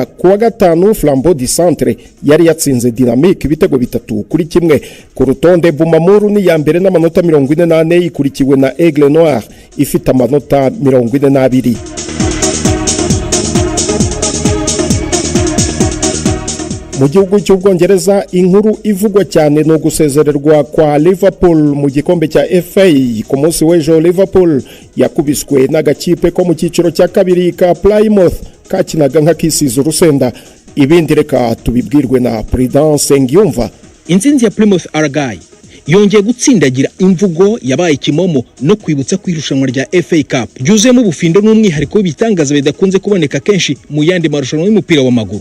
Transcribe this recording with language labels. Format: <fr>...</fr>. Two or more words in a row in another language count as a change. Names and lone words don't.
<rw>Kuwa gatanu Flambeau du Centre yari yatsinze Dynamique ibitego 3-1 ku rutonde. Bumamuru ni ya mbere n'amanota 48 ikurikiwe na Aigle Noir ifite amanota 42. Mu gihugu cy'Ubwongereza inkuru ivugwa cyane no gusezererwa kwa Liverpool mu gikombe cya FA. Ku munsi w'ejo Liverpool yakubiswe n'agakipe ko mu cyiciro cya kabiri ka Plymouth kakinaga nk'akisize urusenda. Ibindi reka tubibwirwe na Prudence Ngiyumva. Intsinzi ya Plymouth Argyle yongeye gutsindagira imvugo yabaye kimomo no kwibutsa kwirushanwa rya FA Cup ryuzuyemo ubufindo n'umwihariko w'ibitangaza bidakunze kuboneka kenshi mu yandi marushanwa y'umupira w'amaguru.</rw>